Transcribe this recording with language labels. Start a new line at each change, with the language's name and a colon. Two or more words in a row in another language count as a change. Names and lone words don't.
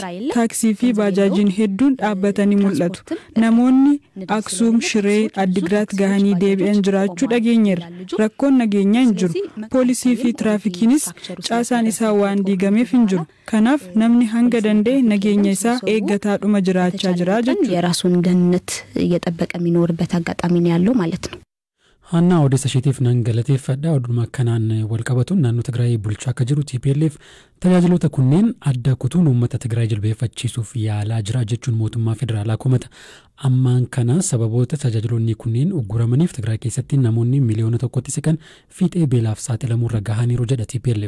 Oromo: Taaksii fi baajaajiin hedduun dhaabbatanii mul'atu. Namoonni Aksuum, Shiree, Addigraat gahanii deebi'an jiraachuu dhageenyeerra. Rakkoon nageenyaa hin jiru. Poolisii fi tiraafikiinis caasaan isaa waan diigameef hin jiru. Kanaaf namni hanga danda'e nageenya isaa eeggataadhuma jiraachaa jira jechuudha.
Amharic: የራሱን ደህንነት እየጠበቀ የሚኖርበት አጋጣሚ ነው ያለው ማለት ነው።
Oromo: Hanna odeessa isheetiif nan galateeffadha. Oduma akkanaan wal qabatuun naannoo Tigraay bulchaa akka jiru TPLF tajaajiloota kunneen adda kutuun uummata Tigraay jilbeeffachiisuuf yaalaa jira jechuun mootummaa federaalaa komata. Ammaan kana sababoota tajaajiloonni kunneen ugguramaniif Tigraay keessatti namoonni miliyoona tokkotti siqan fiixee beelaaf saaxilamuu irra gahaniiru jedha TPLF.